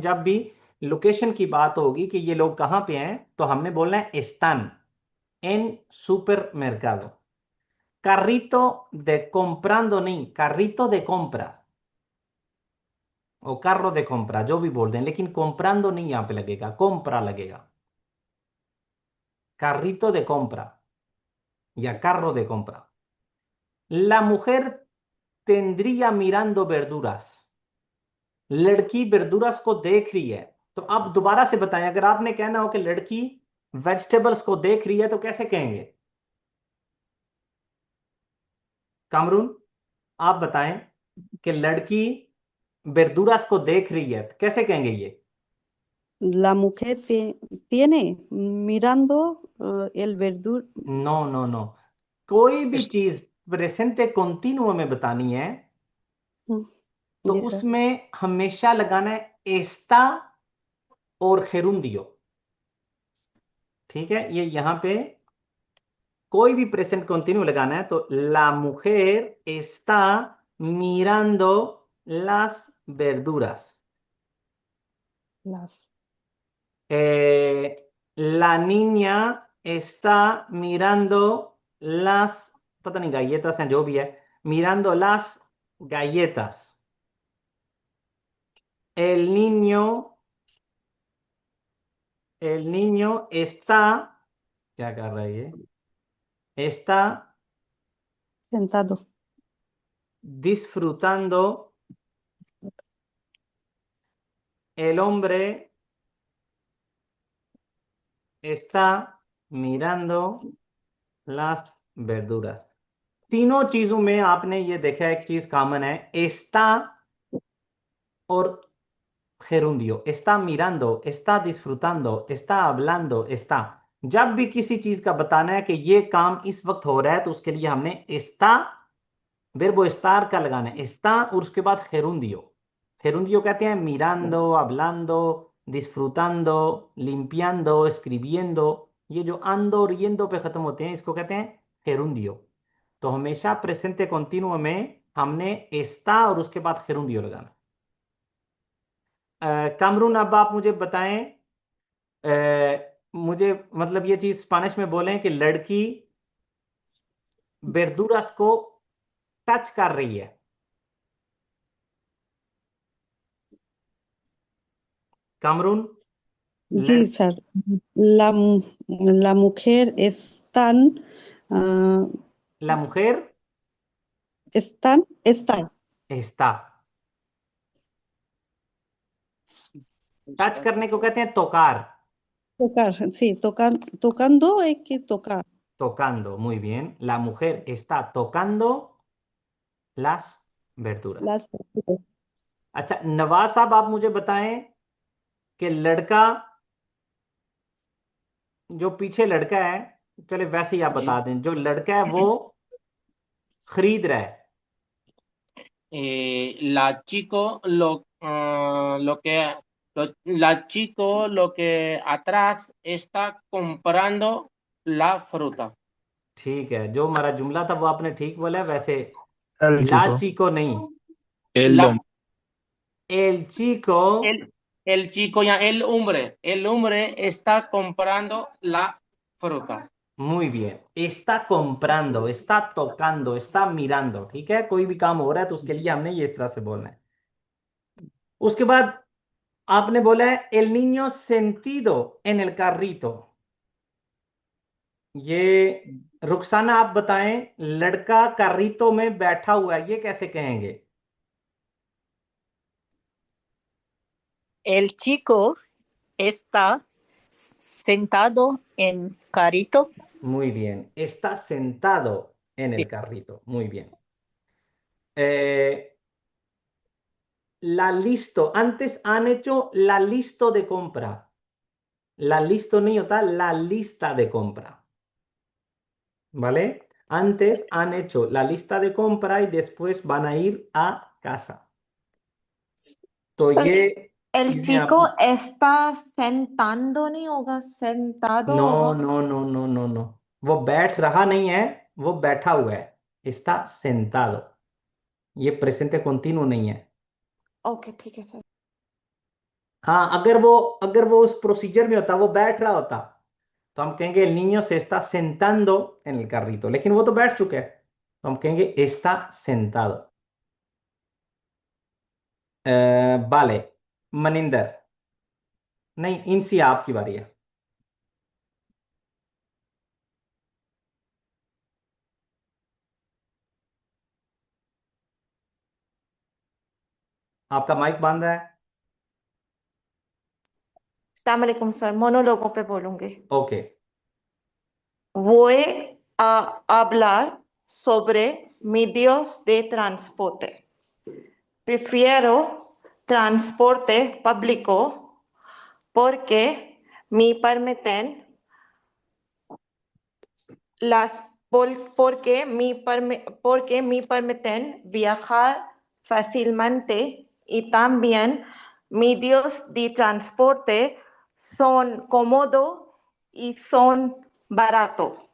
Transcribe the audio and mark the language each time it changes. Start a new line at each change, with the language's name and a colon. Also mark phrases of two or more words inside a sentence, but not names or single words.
Urdu: جب بھی لوکیشن کی بات ہوگی کہ یہ لوگ کہاں پہ ہیں، تو ہم نے بولنا ہے ستھان
Spanish: en supermercado. Carrito de comprando नहीं, carrito de compra o carro de compra,
Urdu: جو بھی بول دیں، لیکن comprando نہیں یہاں پہ لگے گا, compra لگے گا.
Spanish: Carrito de compra या carro de compra. La mujer tendría mirando verduras.
Urdu: لڑکی verduras کو دیکھ رہی ہے. تو اب دوبارہ سے بتائیں، اگر آپ نے کہنا ہو کہ لڑکی ویجیٹیبلز کو دیکھ رہی ہے تو کیسے کہیں گے? کامرون، آپ بتائیں کہ لڑکی verduras کو دیکھ رہی ہے تو کیسے کہیں گے یہ?
Spanish: La mujer tiene mirando el verdur।
English: no no no,
Urdu: کوئی بھی چیز
Spanish: presente continuo
Urdu: میں بتانی ہے تو جی سر. اس میں ہمیشہ لگانا ہے ایستا اور gerundio। ٹھیک ہے، یہ یہاں پہ کوئی بھی پریزنٹ کنٹینیو لگانا ہے تو
Spanish: la mujer está mirando las verduras। Las, La niña está mirando las,
Urdu: پتا نہیں galletas ہیں جو بھی ہے,
Spanish: mirando las galletas। El niño está,
Urdu: کیا کر رہا ہے یہ?
Spanish: Está sentado, disfrutando। El hombre está mirando las verduras।
Urdu: تینوں چیزوں میں آپ نے یہ دیکھا، ایک چیز کامن ہے, está اور gerundio।
Spanish: está mirando, está disfrutando, está hablando, está।
Urdu: جب بھی کسی چیز کا بتانا ہے کہ یہ کام اس وقت ہو رہا ہے تو اس کے لیے ہم نے
Spanish: está verbo estar
Urdu: کا لگانا ہے, está اور اس کے بعد gerundio।
Spanish: gerundio
Urdu: کہتے ہیں
Spanish: mirando, hablando, disfrutando, limpiando, escribiendo।
Urdu: یہ جو ando اور yendo پہ ختم ہوتے ہیں اس کو کہتے ہیں gerundio। تو ہمیشہ
Spanish: presente continuo
Urdu: میں ہم نے está اور اس کے بعد gerundio لگانا. کامرون، اب آپ مجھے بتائیں، مجھے مطلب یہ چیز سپینش میں بولیں کہ لڑکی verduras کو ٹچ کر رہی ہے. کامرون, جی سر.
Spanish: La, la mujer la mujer está
Urdu: está। ٹچ کرنے کو کہتے ہیں tocar।
Spanish: tocar, sí, tocando hay que tocar Tocando, muy bien, la mujer está tocando las verduras। las verduras।
Urdu: اچھا نواز صاحب، آپ مجھے بتائیں کہ لڑکا، جو پیچھے لڑکا ہے، چلے ویسے ہی آپ جی. بتا دیں، جو لڑکا ہے وہ خرید رہا ہے.
Spanish: La chico la chico lo que atrás está comprando la fruta।
Urdu: ٹھیک ہے، جو ہمارا جملہ تھا وہ آپ نے ٹھیک بولا ہے. ویسے
Spanish: एल ला चिको।
Urdu: चिको نہیں,
Spanish: El La, hombre, el chico, el chico ya el hombre está comprando la fruta। muy bien, está comprando, está tocando, está mirando।
Urdu: ٹھیک ہے، کوئی بھی کام ہو رہا ہے تو اس کے لیے ہم نے یہ اس طرح سے بولنا ہے. اس کے بعد آپ نے بولا ہے
Spanish: el niño sentido en el carrito।
Urdu: یہ رخسانہ آپ بتائیں، لڑکا کاریتو میں بیٹھا ہوا ہے، یہ کیسے کہیں گے?
Spanish: El chico está sentado en carrito. Muy bien, está sentado en Sí. el carrito, muy bien। Eh, la listo. Antes han hecho la listo de compra. La listo
Urdu: نہیں ہوتا,
Spanish: la lista de compra. ¿Vale? Antes han hecho la lista de compra y después van a ir a casa.
Urdu: تو سر یہ
Spanish: el
Urdu: چیزیں
Spanish: chico
Urdu: آپ
Spanish: está sentando
Urdu: نہیں ہوگا
Spanish: sentado
Urdu: نو ہوگا
English: no no no no no
Urdu: وہ بیٹھ رہا نہیں ہے، وہ بیٹھا ہوا ہے.
Spanish: Está sentado.
Urdu: یہ پریزنٹ continuo نہیں ہے. اوکے ٹھیک ہے سر ہاں، اگر وہ اس پروسیجر میں ہوتا، وہ بیٹھ رہا ہوتا، تو ہم کہیں گے
Spanish: el niño se está sentando en el carrito.
Urdu: لیکن وہ تو بیٹھ چکا ہے، تو ہم کہیں گے
Spanish: está sentado. vale.
Urdu: منیندر۔ نہیں، انسی آپ کی باری ہے. آپ کا مائیک بند ہے.
Arabic: السلام علیکم
Urdu: سر مونولوگوں پہ بولوں گی اوکے.
Spanish: voy a hablar sobre medios de transporte prefiero transporte público porque me permiten porque me permiten viajar fácilmente y también medios de transporte son cómodos y son baratos.